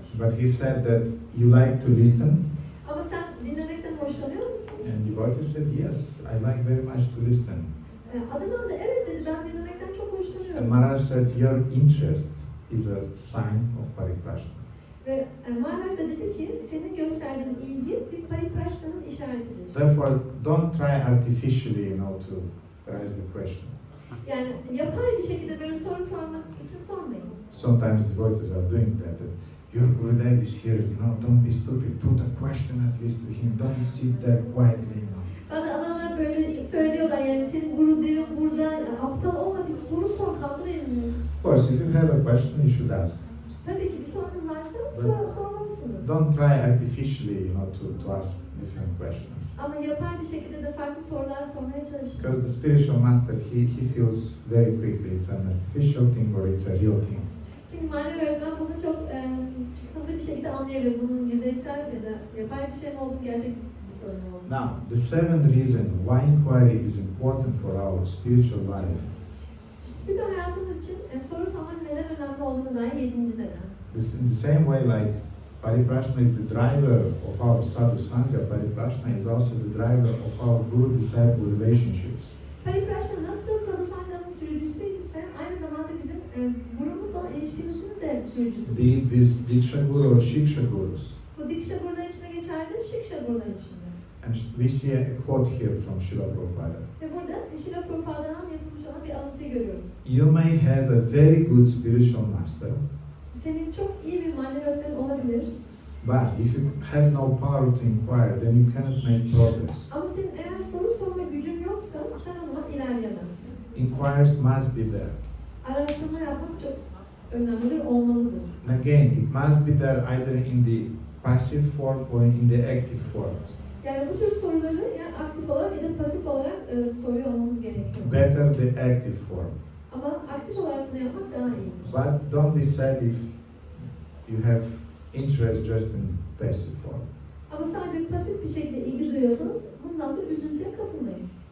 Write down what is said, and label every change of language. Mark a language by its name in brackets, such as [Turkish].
[English] But he said that you like to listen. [Turkish] Ama sen dinlemekten hoşlanıyor musun? [English] And devotee said, yes, I like very much to listen. [Turkish] Adnan da evet dedi, ben dinlemekten çok [English] And [Turkish] hoşlanıyorum. [English] Maharaj said, your interest is a sign of pariprashna. [Turkish] Ve Maharaj da dedi ki, senin gösterdiğin ilgi bir pariprashna'nın işaretidir. [English] Therefore, don't try artificially, to raise the question. [Turkish] Yani yapay bir şekilde böyle soru sormak için sormayın. [English] Sometimes devotees are doing that. Your Gurudev is here, don't be stupid. Put a question at least to him. Don't sit there quietly, [Turkish] Bazı adamlar böyle söylüyorlar yani senin Gurudev'in burada, aptal olma bir soru sor, kaldır elini. [English] Of course, if you have a question, you should ask. [Turkish] Tabii ki bir sorunuz varsa sormalısınız. [English] Don't try artificially, to ask different questions. [Turkish] Ama yapay bir şekilde de farklı sorular sormaya çalışın. [English] Because the spiritual master, he feels very quickly it's an artificial thing or it's a real thing. [Turkish] Çünkü manevi öğretmen bunu çok hızlı bir şekilde anlayabilir. Bunun yüzeysel ya da yapay bir şey mi olduğunu, gerçek bir sorun mu olduğunu. [English] Now, the seventh reason why inquiry is important for our spiritual life. [Turkish] Spiritüel hayatımız için soru sormanın neden önemli olduğunu dair 7. neden. [English] In the same way, like Pariprashna is the driver of our sadhu sangha, Pariprashna is also the driver of our guru-disciple relationships. [Turkish] Pariprashna nasıl sadhu sangha'nın sürücüsüyse aynı zamanda bizim gurumuzla olan ilişkimizin de sürücüsü. [English] Be it with Diksha Guru or Shiksha Gurus. [Turkish] Bu Diksha Guru'lar içinde geçerli, Shiksha Guru'lar içinde. [English] And we see a quote here from Srila Prabhupada. [Turkish] Ve burada Srila Prabhupāda'dan yapılmış olan bir alıntıyı görüyoruz. [English] You may have a very good spiritual master, [Turkish] Senin çok iyi bir manevi öğretmen olabilir. [English] but if you have no power to inquire, then you cannot make progress. [Turkish] Ama senin eğer soru sorma gücün yoksa sen o zaman ilerleyemezsin. [English] Inquiries must be there. [Turkish] Araştırma yapmak çok önemlidir, olmalıdır. [English] And again, it must be there either in the passive form or in the active form. [Turkish] Yani bu tür soruları yani aktif olarak ya da pasif olarak soruyor olmamız gerekiyor. [English] Better the active form. [Turkish] Ama aktif olarak bunu yapmak daha iyidir. [English] But don't be sad if you have interest just in passive form. [Turkish] Ama sadece pasif bir şekilde ilgi duyuyorsanız bundan da üzüntüye kapılmayın.